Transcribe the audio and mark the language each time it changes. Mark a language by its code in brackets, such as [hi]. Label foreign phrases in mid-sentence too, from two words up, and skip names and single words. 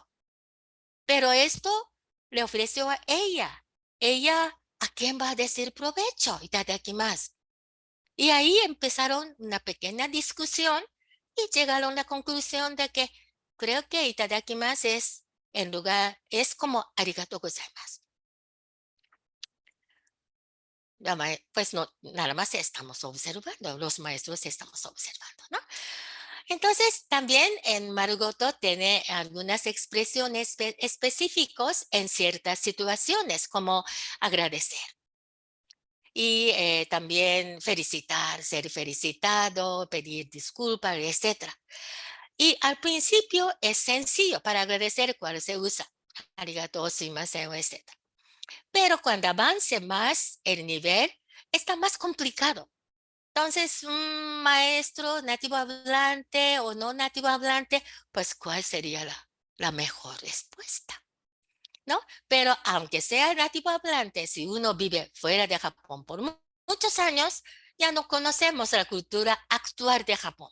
[es] Pero esto le ofreció a ella. Ella, ¿a quién va a decir provecho? Itadakimasu. Y ahí empezaron una pequeña discusión y llegaron a la conclusión de que creo que itadakimasu es como [ja] ありがとうございます. [es] Pues no, nada más estamos observando, los maestros estamos observando, ¿no? Entonces, también en Marugoto tiene algunas expresiones específicas en ciertas situaciones, como agradecer. Y también felicitar, ser felicitado, pedir disculpas, etc. Y al principio es sencillo para agradecer cuál se usa. [ja] ありがとう、すみません, [es] etc. Pero cuando avance más el nivel, está más complicado. Entonces, un maestro nativo hablante o no nativo hablante, pues, ¿cuál sería la mejor respuesta? ¿No? Pero aunque sea nativo hablante, si uno vive fuera de Japón por muchos años, ya no conocemos la cultura actual de Japón.